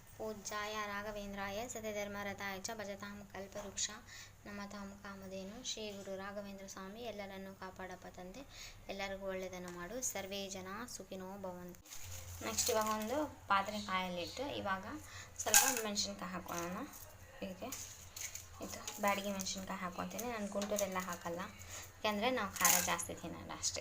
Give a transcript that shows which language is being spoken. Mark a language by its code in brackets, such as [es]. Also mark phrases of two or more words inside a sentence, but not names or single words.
[sa] पूज्याय राघवेंद्राय सत्यधर्मरताय च भजतां कल्पवृक्ष नमतां कामधेनु [kn] ಶ್ರೀ ಗುರು ರಾಘವೇಂದ್ರ ಸ್ವಾಮಿ ಎಲ್ಲರನ್ನೂ ಕಾಪಾಡಪ್ಪ ತಂದೆ. ಎಲ್ಲರಿಗೂ ಒಳ್ಳೆಯದನ್ನು ಮಾಡು. [sa] ಸರ್ವೇ ಜನ ಸುಖಿನೋ ಭವಂತು. [kn] ನೆಕ್ಸ್ಟ್ ಇವಾಗ ಒಂದು ಪಾತ್ರೆ ಕಾಯಲ್ಲಿಟ್ಟು ಇವಾಗ ಸ್ವಲ್ಪ ಮೆಣಸಿನ್ಕಾಯಿ ಹಾಕೋಣ. ಹೀಗೆ ಇದು ಬ್ಯಾಡಗಿ ಮೆಣಸಿನ್ಕಾಯಿ ಹಾಕ್ಕೊತೀನಿ. ನಾನು ಗುಂಟೂರೆಲ್ಲ ಹಾಕಲ್ಲ, ಯಾಕೆಂದರೆ ನಾವು ಖಾರ ಜಾಸ್ತಿ ತಿನ್ನಲ್ಲ ಅಷ್ಟೇ.